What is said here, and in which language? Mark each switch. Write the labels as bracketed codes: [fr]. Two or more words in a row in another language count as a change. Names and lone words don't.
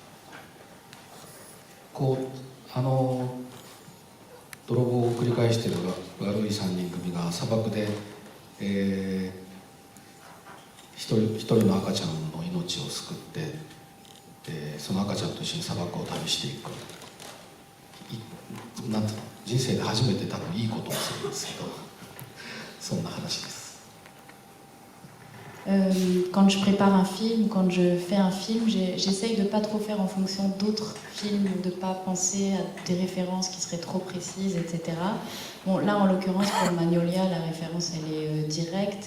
[ja] 泥棒を繰り返している悪い3人組が砂漠で、一人の赤ちゃんの命を救って、その赤ちゃんと一緒に砂漠を旅していく、なんていうの、人生で初めて多分いいことをするんですけど、そんな話です。 [fr] Quand je prépare un film, quand je fais un film, j'essaye de ne pas trop faire en fonction d'autres films, de ne pas penser à des références qui seraient trop précises, etc. Bon, là, en l'occurrence, pour Magnolia, la référence, elle est directe.